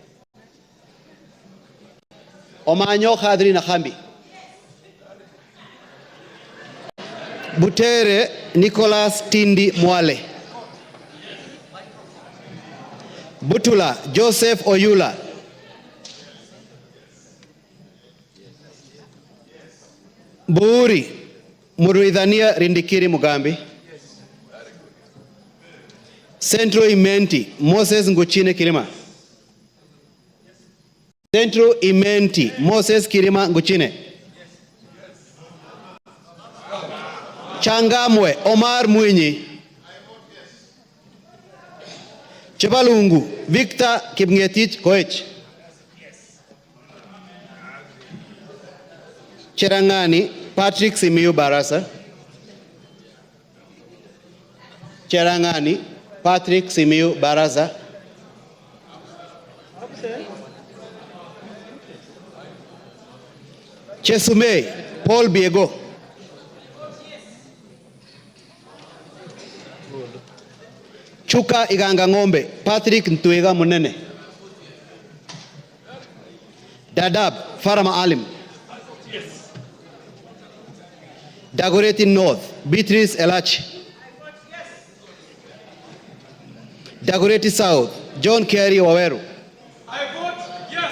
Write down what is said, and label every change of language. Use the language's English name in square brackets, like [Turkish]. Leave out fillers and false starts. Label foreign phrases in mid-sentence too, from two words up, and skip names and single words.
[English] Omanyo Kadri Nahambi, Butere Nicholas Tindi Mwale, Butula Joseph Oyula, Buuri Muruidhania Rindikiri Mugambi, Central Imenti Moses Nguchine Kirima, Central Imenti Moses Kirima Nguchine, Changamwe Omar Mwinyi, Chebalungu Victor Kipngetich Koech, Cherangani Patrick Simiyu Barasa, Cherangani Patrick Simiyu Barasa, Chesumei Paul Biego, Chuka Iganga Ngombe Patrick Ntuiga Munene, Dadab Farama Alim, Dagoretti North Beatrice Elachi, Dagoretti South John Kerry Waweru, I vote yes.